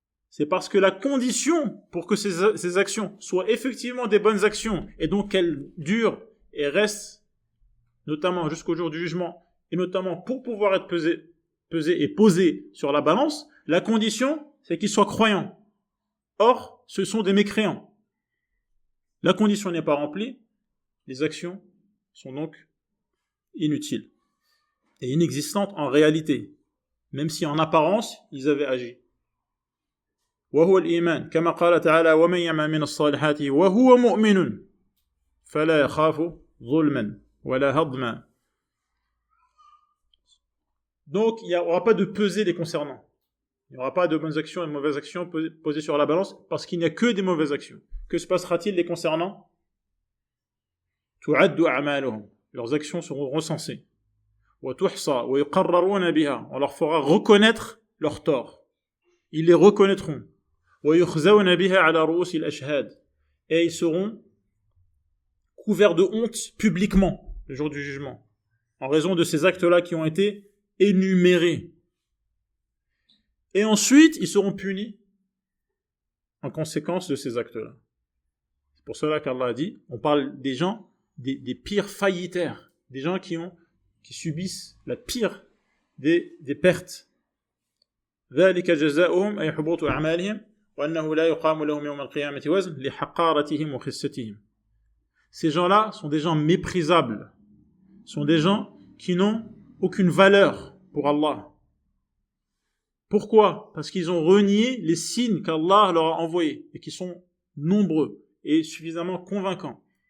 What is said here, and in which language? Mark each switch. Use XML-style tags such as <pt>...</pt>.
<fr>C'est parce que la condition pour que ces actions soient effectivement des bonnes actions, et donc qu'elles durent et restent, notamment jusqu'au jour du jugement, et notamment pour pouvoir être pesées et posées sur la balance, la condition, c'est qu'ils soient croyants. Or, ce sont des mécréants. La condition n'est pas remplie, les actions sont donc inutiles et inexistantes en réalité, même si en apparence, ils avaient agi.</fr> <ar>وهو الإيمان كما قال تعالى ومن يعمل من الصالحات وهو مؤمن فلا يخاف ظلما ولا هضما.</ar> <fr>Donc, il n'y aura pas de pesée les concernant. Il n'y aura pas de bonnes actions et de mauvaises actions posées sur la balance parce qu'il n'y a que des mauvaises actions. Que se passera-t-il les concernant?</fr> <ar>تعد أعمالهم.</ar> <fr>Leurs actions seront recensées.</fr> <ar>وتحصى ويقررون بها.</ar> <fr>On leur fera reconnaître leurs torts. Ils les reconnaîtront.</fr> <ar>ويخزون بها على رؤوس الأشهاد.</ar> <fr>Et ils seront couverts de honte publiquement le jour du jugement en raison de ces actes-là qui ont été énumérés. Et ensuite, ils seront punis en conséquence de ces actes-là. C'est pour cela qu'Allah a dit, on parle des gens, des pires faillitaires, des gens qui subissent la pire des pertes.</fr> <ar>ذلك جزاؤهم أي حبوط أعمالهم وأنه لا يقام لهم يوم القيامة وزن لحقارتهم وخستهم.</ar> <fr>Ces gens-là sont des gens méprisables, sont des gens qui n'ont aucune valeur pour Allah. Pourquoi? Parce qu'ils ont renié les signes qu'Allah leur a envoyés et qui sont nombreux et suffisamment convaincants.</fr>